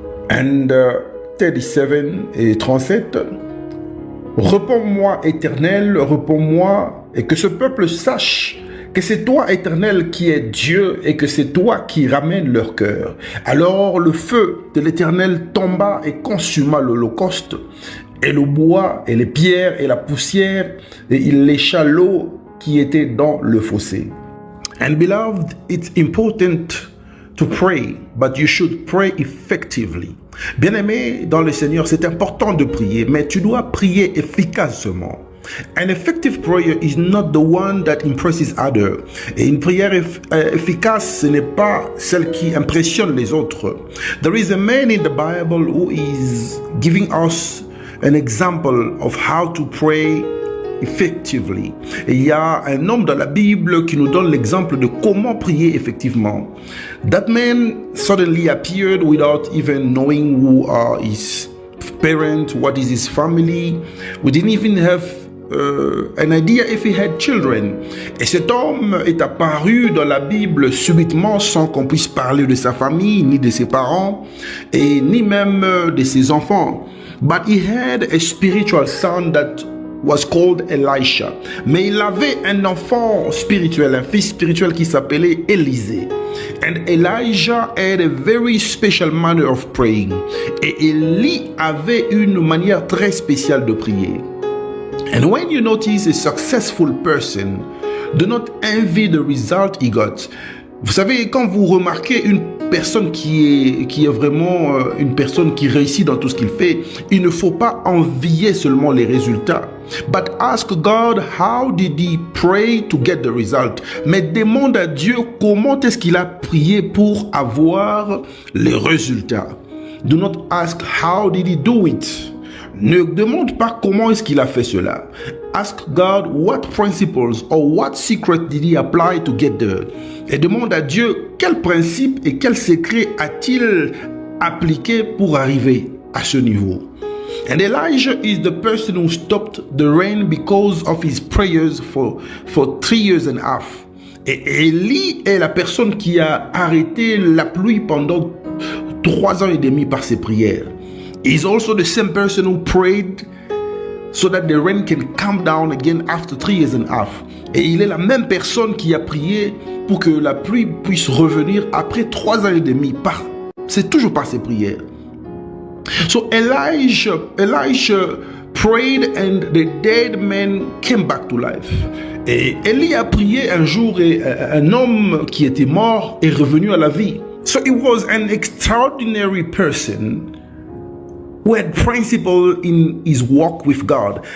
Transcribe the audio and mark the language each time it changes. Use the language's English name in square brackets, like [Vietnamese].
[French] And 37 et 37, réponds-moi, Éternel, réponds-moi, et que ce peuple sache que c'est toi, Éternel, qui es Dieu, et que c'est toi qui ramènes leur cœur. Alors le feu de l'Éternel tomba et consuma l'holocauste, et le bois, et les pierres, et la poussière, et il lécha l'eau qui était dans le fossé. [English] And beloved, it's important to pray, but you should pray effectively. [French] Bien-aimé dans le Seigneur, c'est important de prier, mais tu dois prier efficacement. [English] An effective prayer is not the one that impresses others. [French] Et une prière efficace, ce n'est pas celle qui impressionne les autres. [English] There is a man in the Bible who is giving us an example of how to pray effectively. [French] Et il y a un homme dans la Bible qui nous donne l'exemple de comment prier effectivement. [English] That man suddenly appeared without even knowing who are his parents, what is his family. We didn't even have an idea if he had children. [French] Et cet homme est apparu dans la Bible subitement sans qu'on puisse parler de sa famille, ni de ses parents, et ni même de ses enfants. [English] But he had a spiritual son that was called Elisha. [French] Mais il avait un enfant spirituel, un fils spirituel qui s'appelait Élisée. [English] And Elijah had a very special manner of praying. [French] Et Élie avait une manière très spéciale de prier. [English] And when you notice a successful person, do not envy the result he got. [French] Vous savez, quand vous remarquez une personne qui est vraiment une personne qui réussit dans tout ce qu'il fait, il ne faut pas envier seulement les résultats. [English] But ask God, how did he pray to get the result? [French] Mais demande à Dieu comment est-ce qu'il a prié pour avoir les résultats. [English] Do not ask, how did he do it? [French] Ne demande pas comment est-ce qu'il a fait cela. [English] Ask God what principles or what secret did he apply to get there. [French] Et demande à Dieu quel principe et quel secret a-t-il appliqué pour arriver à ce niveau. [English] And Elijah is the person who stopped the rain because of his prayers for 3 years and a half. [French] Et Élie est la personne qui a arrêté la pluie pendant 3 ans et demi par ses prières. [English] He's also the same person who prayed so that the rain can come down again after 3 years and a half. [French] Et il est la même personne qui a prié pour que la pluie puisse revenir après 3 ans et demi. C'est toujours par ses prières. [English] So Elijah prayed and the dead man came back to life. [French] Et Élie a prié un jour et un homme qui était mort est revenu à la vie. [English] So he was an extraordinary person who had principle in his walk with God.